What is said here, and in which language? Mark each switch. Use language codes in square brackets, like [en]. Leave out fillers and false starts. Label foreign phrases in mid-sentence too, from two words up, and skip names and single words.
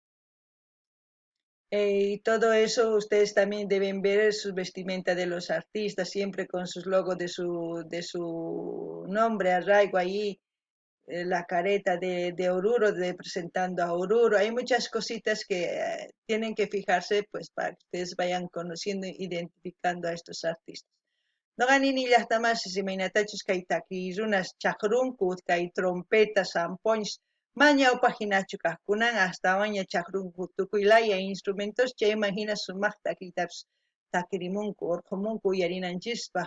[es] Y todo eso ustedes también deben ver su vestimenta de los artistas, siempre con sus logos de su nombre, arraigo ahí, la careta de Oruro, presentando a Oruro. Hay muchas cositas que tienen que fijarse pues para que ustedes vayan conociendo e identificando a estos artistas. [qu] Noqanini llaqtamasí imaynatachus kay takirunas chaqrunku kay trompetas, zampoñas, mañawpaq hinachu kaqkunan astawan chaqrunku tukuylaya instrumentos chayman hina sumaq takiytapis takirimunku, urqumunku uyarinanchispaq.